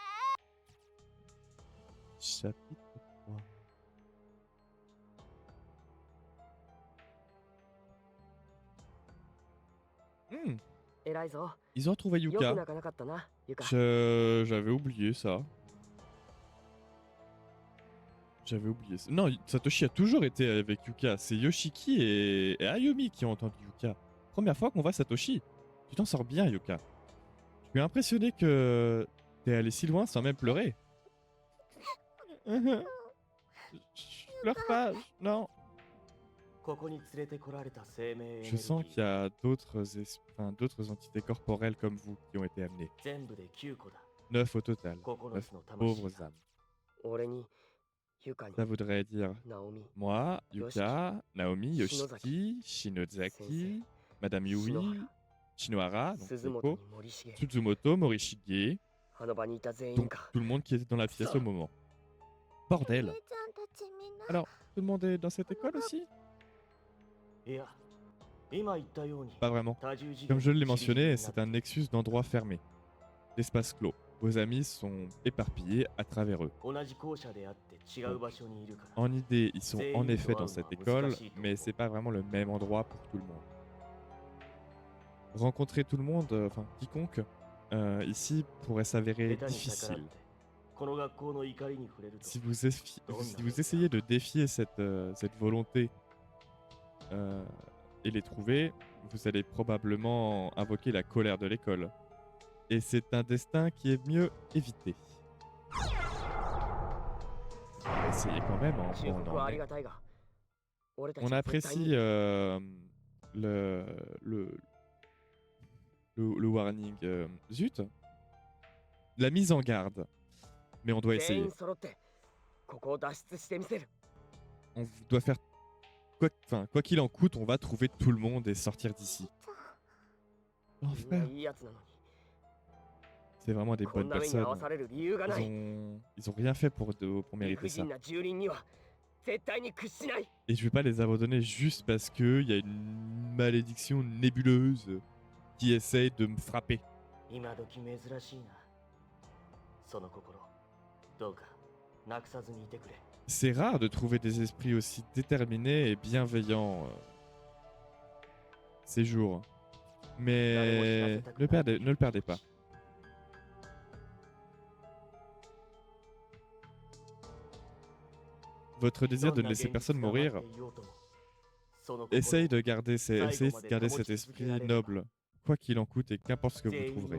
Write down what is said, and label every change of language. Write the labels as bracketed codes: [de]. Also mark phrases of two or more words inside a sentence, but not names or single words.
[fr] Chapitre 3. Hmm, [ja] 偉いぞ。 [fr] ils ont retrouvé [ja] よく [fr] Yuka. [ja] 泣かなかったな、ユカ。 [fr] J'avais oublié ça. J'avais oublié ça. Non, Satoshi a toujours été avec Yuka. C'est Yoshiki et Ayumi qui ont entendu Yuka. Première fois qu'on voit Satoshi. Tu t'en sors bien, Yuka. Je suis impressionné que t'es allé si loin sans même pleurer. Je pleure pas, non. [ja] ここに連れてこられた生命エネルギ [fr] Je sens [ja] ー [fr] qu'il y a d'autres entités corporelles comme vous qui ont été amenées. [ja] 全部で9個だ。 [fr] 9 au total. 9 [ja] 9 つの魂 [fr] pauvres [ja] だ。 [fr] âmes. [ja] 俺に、ユカに、 [fr] Ça voudrait dire [ja] ナオミ、 [fr] moi, Yuka, Naomi, Yoshiki, Shinozaki, Madame Yui, Shinohara, donc [ja] 鈴本 [fr] Seiko, [ja] に森重、 [fr] Tsuzumoto, Morishige, [ja] あの場にいた全員 [fr] donc [ja] か。 [fr] tout le monde qui était dans la pièce au moment. Bordel. [ja] ちゃんたちみんな [fr] Alors, tout le monde est dans cette école aussi? [ja] いや、今言ったように、 [fr] Pas vraiment. [ja] 多重次元 [fr] Comme je l'ai [ja] の [fr] mentionné, [ja] 地 [fr] c'est [ja] 理 [fr] un nexus d'endroits fermés, d'espaces clos. Vos amis sont éparpillés à travers eux. [ja] 同じ校舎であって違う場所にいるから。 [fr] En idée, ils sont en effet dans cette école, mais c'est pas vraiment le même endroit pour tout le monde. Rencontrer tout le monde, enfin quiconque, ici pourrait s'avérer [ja] 下手に逆らっ [fr] difficile. [ja] てこの学校の怒りに触れると [fr] Si vous essayez de défier cette volonté et les trouver, vous allez probablement invoquer la colère de l'école. Et c'est un destin qui est mieux évité. Essayez quand même, hein, [ja] 忠 [fr] bon, [ja] 告 [fr] on [ja] は [fr] en [ja] あり [fr] est- [ja] がたいが、俺たち [fr] on [ja] は絶対 [fr] apprécie [ja] に [fr] le, le warning. Zut, la mise en garde. Mais on doit [ja] 全 [fr] essayer. [ja] 員揃ってここを脱出してみせる。 [fr] On doit faire quoi qu'il en coûte, on va trouver tout le monde et sortir d'ici. [ja] みんな [fr] L'enfer. [ja] いいやつなのに、 [fr] C'est vraiment des [ja] こん [fr] bonnes [ja] な目に遭わ [fr] personnes. [ja] される理由がない [fr] Ils ont rien fait pour [ja] 理 [fr] mériter [ja] 不 [fr] ça. [ja] 尽な住人には絶対に屈しない。 [fr] Et je vais pas les abandonner juste parce qu'il y a une malédiction nébuleuse qui essaye de me frapper. [ja] 今時珍しいな。その心、どうかなくさずにいてくれ。 [fr] C'est rare de trouver des esprits aussi déterminés et bienveillants ces jours. Mais ne le perdez pas. Votre désir de ne laisser personne mourir, essayez de garder cet esprit noble, quoi qu'il en coûte et qu'importe ce que vous trouverez.